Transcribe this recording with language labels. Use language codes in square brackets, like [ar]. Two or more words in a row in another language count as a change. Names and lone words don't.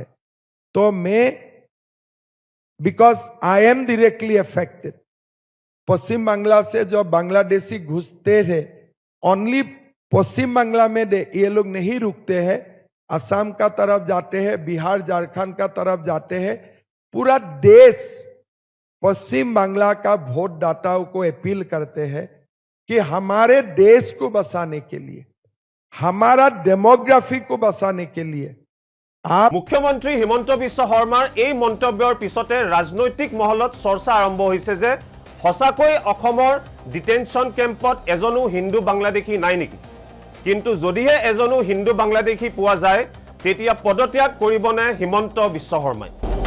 [hi] तो मैं, [en] because I am directly affected, [hi] पश्चिम बांग्ला से जो बांग्लादेशी घुसते थे, ओनली पश्चिम बांग्ला में ये लोग नहीं रुकते हैं, असम का तरफ जाते हैं, बिहार झारखंड का तरफ जाते हैं. पूरा देश पश्चिम बांग्ला का वोट दाताओं को अपील करते हैं कि हमारे देश को बचाने के लिए, हमारा डेमोग्राफी को बचाने के लिए [as] मुख्यमंत्री हिमंत बिश्व शर्मार এই মন্তব্যৰ পিছতে ৰাজনৈতিক মহলত চৰ্চা আৰম্ভ হৈছে যে সঁচাকৈ অসমৰ [en] detention campত [as] এজনো হিন্দু বাংলাদেশী নাই নেকি। কিন্তু যদিহে এজনো হিন্দু বাংলাদেশী পোৱা যায় তেতিয়া পদত্যাগ কৰিবনে হিমন্ত বিশ্ব শৰ্মাই।